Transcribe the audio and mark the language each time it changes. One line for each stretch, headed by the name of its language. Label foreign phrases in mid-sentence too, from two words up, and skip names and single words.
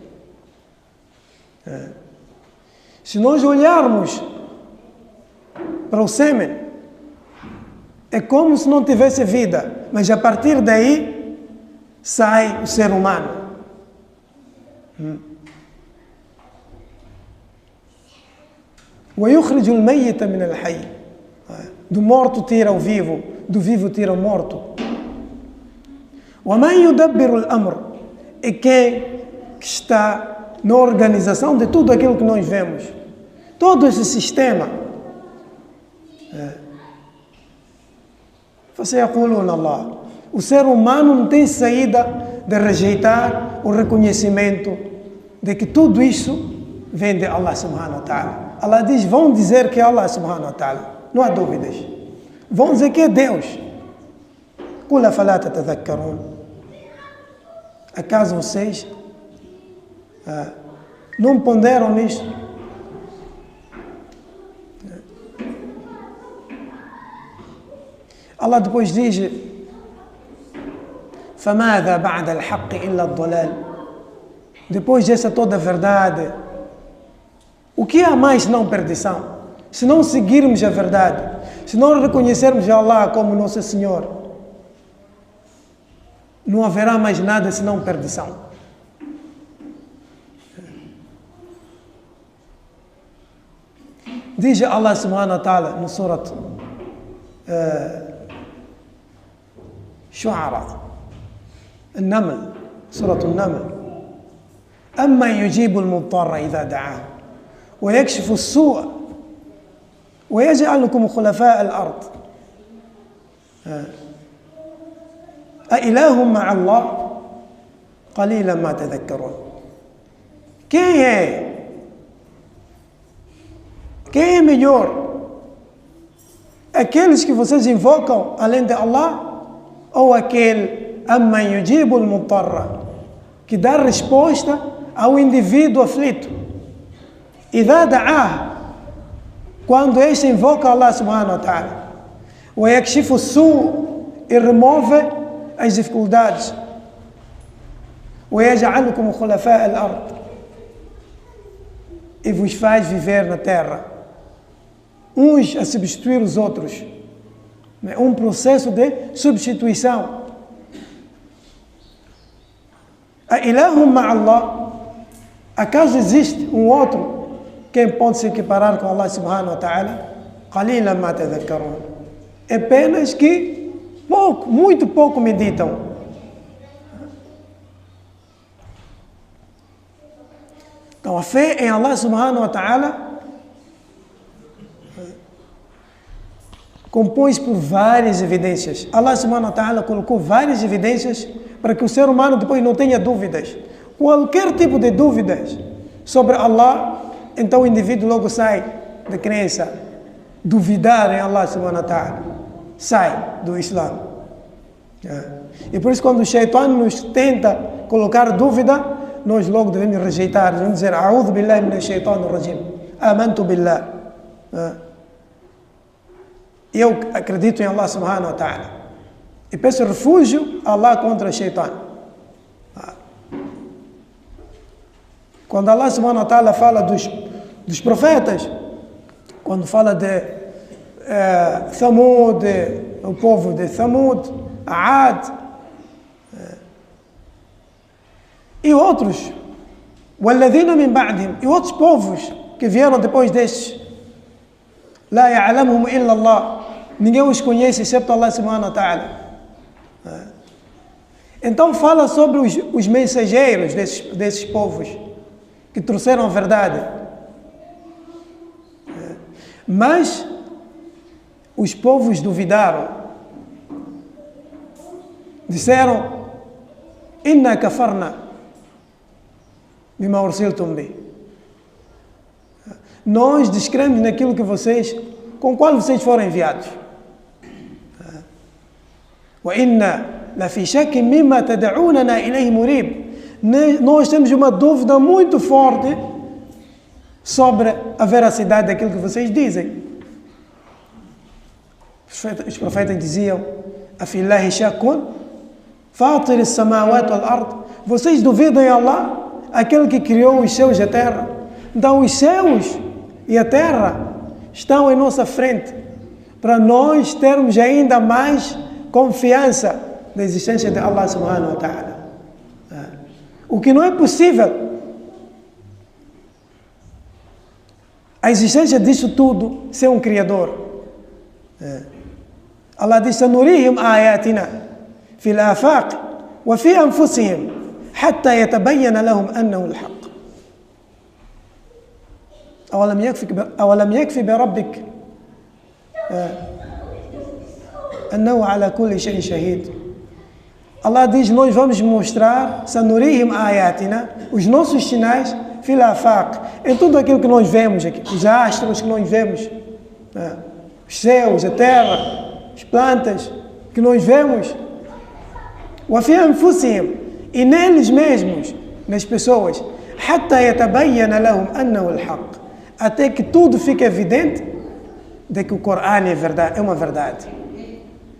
Portuguese: Se nós olharmos para o sêmen, é como se não tivesse vida, mas a partir daí sai o ser humano.
Arabic: وَيُخْرِجُ الْمَيِّتَ مِنَ الْحَيِّ.
Portuguese: Do morto tira o vivo, do vivo tira o morto.
Arabic: وَمَنْ يُدَبِّرُ الْأَمْرِ.
Portuguese: E quem está na organização de tudo aquilo que nós vemos, todo esse sistema.
Arabic: فَسَيَقُولُونَ اللَّهُ.
Portuguese: O ser humano não tem saída de rejeitar o reconhecimento de que tudo isso vem de Allah
Arabic: سبحانه وتعالى.
Portuguese: Allah diz, vão dizer que é Allah
Arabic: سبحانه وتعالى,
Portuguese: não há dúvidas. Vão dizer que é Deus.
Arabic: قُلْ أَفَلَا تَتَذَكَّرُونَ.
Portuguese: Acaso vocês não ponderam nisso? Allah depois diz:
Arabic: فَمَاذَا بَعْدَ الْحَقِّ إِلَّا الضَّلَالِ.
Portuguese: Depois dessa toda a verdade, o que há mais senão perdição? Se não seguirmos a verdade, se não reconhecermos Allah como nosso Senhor, não haverá mais nada senão perdição. Diz Allah
Arabic: سبحانه وتعالى
Portuguese: no Surat
Arabic: Shu'ara, النمل, سورة النمل: أما يجيب المضطر إذا دعاه ويكشف السوء ويجعلكم خلفاء الأرض أإله مع الله قليلا ما تذكرون.
Portuguese: Quem é melhor? Aqueles que vocês invocam além de Allah, ou aquele
Arabic: أَمَّنْ يُجِيبُ الْمُضْطَرَّ,
Portuguese: que dá resposta ao indivíduo aflito?
Arabic: إِذَا دَعَاهُ,
Portuguese: quando este invoca Allah
Arabic: سبحانه وتعالى. وَيَكْشِفُ السُّوء,
Portuguese: e remove as dificuldades.
Arabic: وَيَجْعَلُكُمْ خُلَفَاءَ الْأَرْضِ,
Portuguese: e vos faz viver na terra, uns a substituir os outros. Um processo de substituição.
Arabic: أَإِلَهٌ مَعَ اللَّهِ,
Portuguese: acaso existe um outro quem pode se equiparar com Allah
Arabic: سبحانه وتعالى? قَلِيلًا مَا تَذَكَّرُونَ.
Portuguese: É apenas que pouco, muito pouco meditam. Então a fé em Allah
Arabic: سبحانه وتعالى
Portuguese: compõe-se por várias evidências. Allah
Arabic: سبحانه وتعالى
Portuguese: colocou várias evidências para que o ser humano depois não tenha dúvidas. Qualquer tipo de dúvidas sobre Allah, então o indivíduo logo sai da crença. Duvidar em Allah
Arabic: سبحانه وتعالى,
Portuguese: sai do Islã. E por isso quando o Shaitan nos tenta colocar dúvida, nós logo devemos rejeitar, devemos dizer:
Arabic: أعوذ بالله من الشيطان الرجيم، آمنت بالله.
Portuguese: Eu acredito em Allah
Arabic: سبحانه وتعالى
Portuguese: e peço refúgio a Allah contra o Shaitan. Quando Allah
Arabic: سبحانه وتعالى
Portuguese: fala dos profetas, quando fala de Thamud, o povo de Thamud, Aad, e outros,
Arabic: وَالَّذِينَ مِنْ بَعْدِهِمْ,
Portuguese: e outros povos que vieram depois destes,
Arabic: لَا يَعْلَمُهُمْ إِلَّا اللَّهُ,
Portuguese: ninguém os conhece exceto Allah
Arabic: سبحانه وتعالى.
Portuguese: Então fala sobre os mensageiros desses povos que trouxeram a verdade. Mas os povos duvidaram. Disseram:
Arabic: إنا كفرنا بما أرسلتم به.
Portuguese: Nós descremos naquilo que com qual vocês foram enviados.
Arabic: وإنا لفي شك مما تدعوننا إليه مريب.
Portuguese: Nós temos uma dúvida muito forte sobre a veracidade daquilo que vocês dizem. Os profetas diziam:
Arabic: أفي الله شك فاطر السماوات والأرض.
Portuguese: Vocês duvidam em Allah, aquele que criou os céus e a terra? Então os céus e a terra estão em nossa frente para nós termos ainda mais confiança da existência de Allah
Arabic: سبحانه وتعالى.
Portuguese: O que não é possível. A existência disso tudo sem um Criador. Allah diz:
Arabic: سنريهم آياتنا في الآفاق وفي أنفسهم حتى يتبين لهم أنه الحق. أولم يكفي بربك أنه على كل شيء شهيد.
Portuguese: Allah diz: nós vamos mostrar,
Arabic: سنريهم آياتنا,
Portuguese: os nossos sinais,
Arabic: في الآفاق,
Portuguese: em tudo aquilo que nós vemos aqui, os astros que nós vemos, os céus, a terra, as plantas que nós vemos,
Arabic: وفي أنفسهم,
Portuguese: e neles mesmos, nas pessoas,
Arabic: حتى يتبين لهم أنه الحق,
Portuguese: até que tudo fique evidente de que o Corão é verdade, é uma verdade.